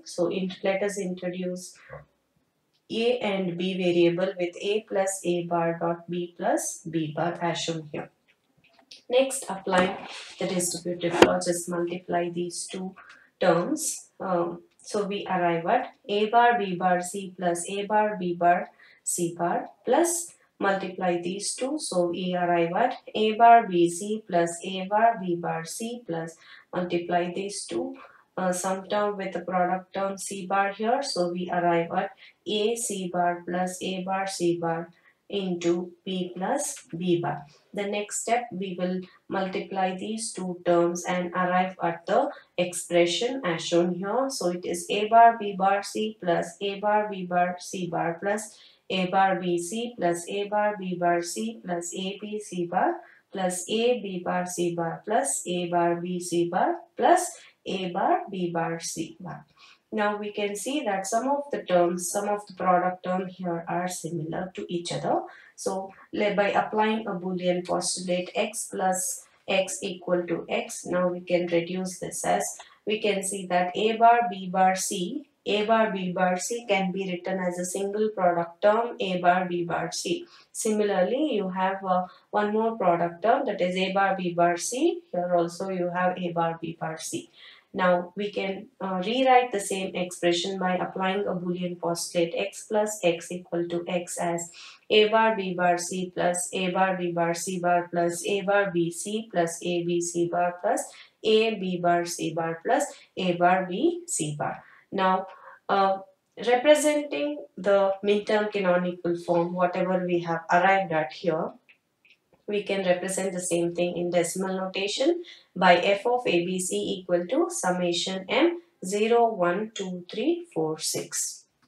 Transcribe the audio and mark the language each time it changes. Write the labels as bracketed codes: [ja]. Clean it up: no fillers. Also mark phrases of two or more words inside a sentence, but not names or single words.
[en] So let us introduce a and b variable with a plus a bar dot b plus b bar as shown here. Next, applying the distributive law, just multiply these two terms. So we arrive at a bar b bar c plus a bar b bar c bar plus multiply these two. So we arrive at a bar b c plus a bar b bar c plus multiply these two. Sum term with the product term c bar here. So we arrive at a c bar plus a bar c bar into b plus b bar. The next step, we will multiply these two terms and arrive at the expression as shown here. So it is a bar b bar c plus a bar b bar c bar plus a bar b c plus a bar b bar c plus a b c bar plus a b bar c bar plus a bar b c bar plus a bar b bar c bar. Now we can see that some of the terms, some of the product terms here are similar to each other. So by applying a Boolean postulate x plus x equal to x, now we can reduce this as, we can see that a bar b bar c, a bar b bar c can be written as a single product term a bar b bar c. Similarly, you have one more product term, that is a bar b bar c. Here also you have a bar b bar c. Now we can rewrite the same expression by applying a Boolean postulate x plus x equal to x as a bar b bar c plus a bar b bar c bar plus a bar b c plus a b c bar plus a b bar c bar plus a bar b c bar. Now representing the midterm canonical form, whatever we have arrived at here, we can represent the same thing in decimal notation by f of abc equal to summation m 0, 1, 2, 3, 4, 6.